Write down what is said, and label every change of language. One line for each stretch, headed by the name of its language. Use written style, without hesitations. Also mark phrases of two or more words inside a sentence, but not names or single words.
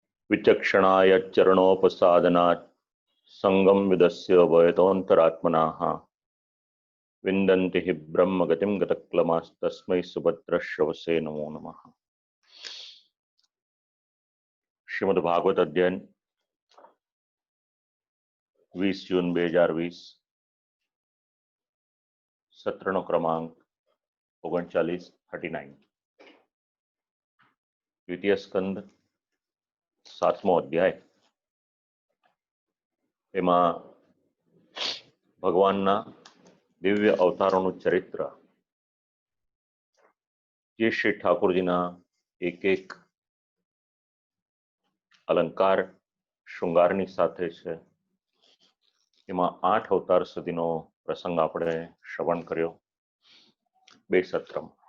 Sanskrit: विचक्षणाय चरणोपसादनात् संगम विदस्य वयतोऽन्तरात्मनाः विन्दन्ति हि ब्रह्मगतिं गतक्लमास्तस्मै सुभद्रश्रवसे नमो नमः।
Gujarati: શ્રીમદ્ભાગવત અધ્યયન 20 જૂન 2020 સત્રનો ક્રમાંક 39 દ્વિતીય સ્કંદ 7મો અધ્યાય। એમાં ભગવાનના દિવ્ય અવતારોનું ચરિત્ર, જે શ્રી ઠાકોરજીના એક એક અલંકાર શૃંગારની સાથે છે, એમાં 8 અવતાર સુધીનો પ્રસંગ આપણે શ્રવણ કર્યો 2 સત્રમાં।